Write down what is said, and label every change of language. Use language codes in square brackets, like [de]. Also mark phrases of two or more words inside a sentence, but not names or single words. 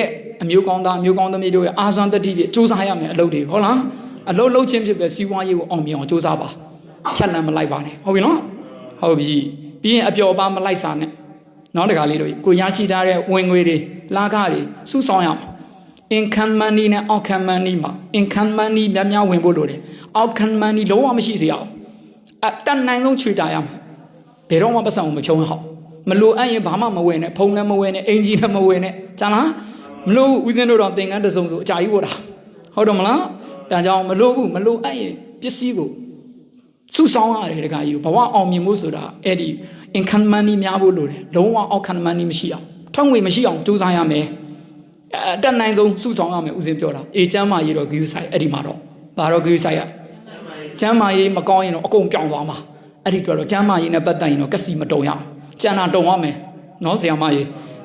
[my] အမျိုးကောင်းသားအမျိုးကောင်းသမီးတို့ရဲ့အာဇွမ်းတတိပြစူးစမ်းရမယ်အလုပ်တွေဟုတ်လားအလုပ်လုပ်ခြင်းဖြစ်ပဲစီးပွားရေးကိုအောင်မြင်အောင်စူးစမ်းပါချက်လမ်းမလိုက်ပါနဲ့ဟုတ်ပြီနော်ဟုတ်ပြီပြီးရင်အပျော်ပါမလိုက်စားနဲ့နောက်တခါလေးတို့ကိုရရှိထားတဲ့ဝင်ငွေတွေလာခတွေစုဆောင်ရအောင် [en] income money [my] နဲ့ [en] outcome money [my] မှာ [en] income money [my] များဝင်ဖို့လိုတယ် [en] outcome money [my] လုံးဝမရှိစေရအောင်အတန်နိုင်ဆုံးချွေတာရမှာ ဘယ်တော့မှပတ်စံမဖြုံးဟောက်မလို့အဲ့ရင်ဘာမှမဝယ်နဲ့ဖုံလည်းမဝယ်နဲ့အင်ဂျီလည်းမဝယ်နဲ့ကျန်လားမလို့ဦးစင်းတို့တော့သင်္ကန်းတစုံဆိုအကြာကြီးဝတ်တာဟုတ်တယ်မလားဒါကြောင့်မလို့ဘူးမလို့အဲ့ရင်ပစ္စည်းကိုစုဆောင်ရတယ်တခါကြီးဘဝအောင်မြင်ဖို့ဆိုတာအဲ့ဒီ [en] income money [my] များဖို့လိုတယ်လုံးဝ [en] outcome money [my] မရှိအောင်ထွက်ငွေမရှိ အောင်စူးစမ်းရမယ်အတက်နိုင်ဆုံးစုဆောင်ရမယ်ဦးစင်းပြောတာအေးကျမ်းမာရေးတော့ဂရုစိုက်အဲ့ဒီမှာတော့ဘာတော့ဂရုစိုက်ရကျမ်းမာရေးမကောင်းရင်တော့အကုန်ပြောင်းသွားမှာအဲ့ဒီတော့ကျမ်းမာရေးနဲ့ပတ်သက်ရင်တော့ကစီမတုံရအောင်ကျန်တာတုံရမယ်နော်ဆရာမကြီးကျ